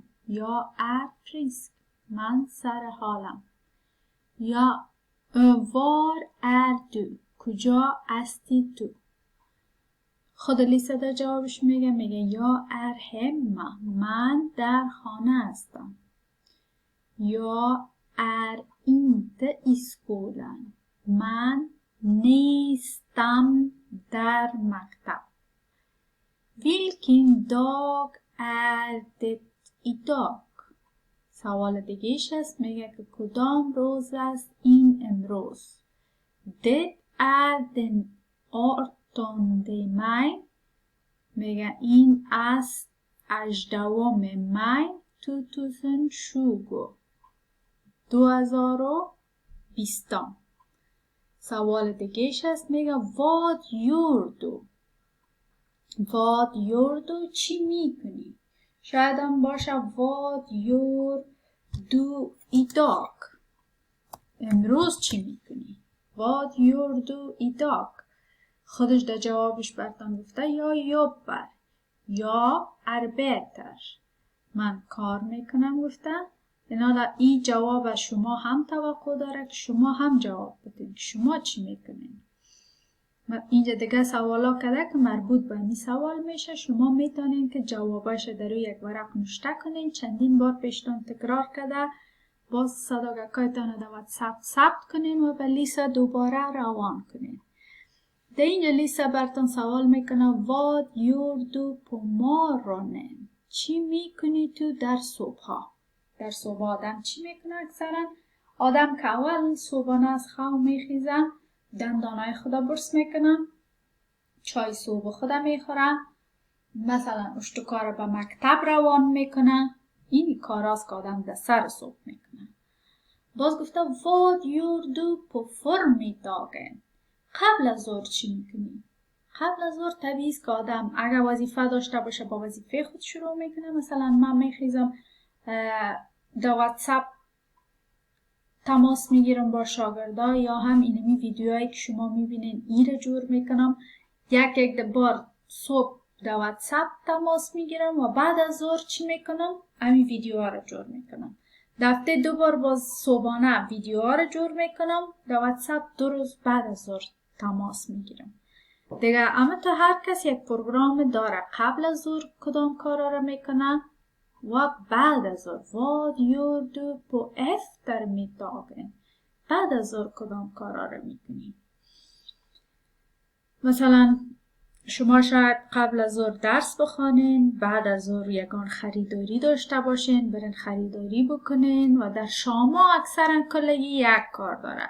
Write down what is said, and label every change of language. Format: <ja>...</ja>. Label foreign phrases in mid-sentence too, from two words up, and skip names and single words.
<sv>jag frisk,</sv> <fa>من سر حالم.</fa> <sv>ja var du,</sv> <fa>کجا هستی تو؟ خود لیسا در جوابش میگه</fa> <sv>jag hemma,</sv> <fa>من در خانه هستم.</fa> <sv>jag inte i skolan,</sv> <fa>من نیستم در مکتب.</fa> <sv>Vilken dag är det idag؟</sv> <fa>سوال دیگهش هست، میگه که کدام روز است این امروز؟</fa> <sv>Det är den 18 maj،</sv> <fa>میگه این است 18 مای 2020. سوال دیگهش هست، میگه</fa> <sv>vad gör du؟ vad gör du</sv> <fa>چی میکنی؟ شاید هم باشه</fa> <sv>vad gör du idag؟</sv> <fa>امروز چی میکنی؟</fa> <sv>vad gör du idag؟</sv> <fa>خودش در جوابش براتون گفته</fa> <sv>jag jobbar, jag arbetar,</sv> <fa>من کار میکنم گفته. این جواب از شما هم توقع داره که شما هم جواب بدین که شما چی میکنین. اینجا دیگه سوالا کرده که مربوط به این سوال میشه. شما میتونین که جوابش در روی یک ورق نوشته کنین. چندین بار پیشتون تکرار کرده. باز صداقتایتان در واتساپ ثبت کنین و به لیسا دوباره روان کنین. در اینجا لیسا براتون سوال میکنه</fa> <sv>vad gör du på morgonen؟</sv> <fa>چی میکنی تو در صبح؟ در صبح آدم چی میکنه؟ اکثرا آدم که اول صبحانه از خواب میخیزن، دندانای خدا برس میکنن، چای صبح خدا میخورن، مثلا اشتکار به مکتب روان میکنن. این کاراست که آدم در سر صبح میکنه. باز گفته</fa> <sv>vad gör du på förmiddagen؟</sv> <fa>قبل از ظهر چی میکنی؟ قبل از ظهر طبیعی است که آدم اگر وظیفه داشته باشه با وظیفه خود شروع میکنه. مثلا من میخیزم در واتساپ تماس میگیرم با شاگردا، یا هم اینمی ویدیوهایی که شما میبینین ایره جور میکنم. یک بار صبح در واتساپ تماس میگیرم و بعد از ظهر چی میکنم؟ همین ویدیوها رو جور میکنم. دفعه 2 بار باز صبحانه ویدیوها رو جور میکنم در واتساپ. 2 روز بعد از ظهر تماس میگیرم دیگه. اما تا هر کس یک پروگرام داره. قبل از ظهر کدام کارا رو میکنه و بعد از ظهر.</fa> <sv>vad gör du på eftermiddagen؟</sv> <fa>بعد از ظهر کدام کارا رو میکنی؟ مثلا شما شاید قبل از ظهر درس بخوانین، بعد از ظهر یگان خریداری داشته باشین، برین خریداری بکنین و در شاما اکثرا کلگی یک کار داره.</fa>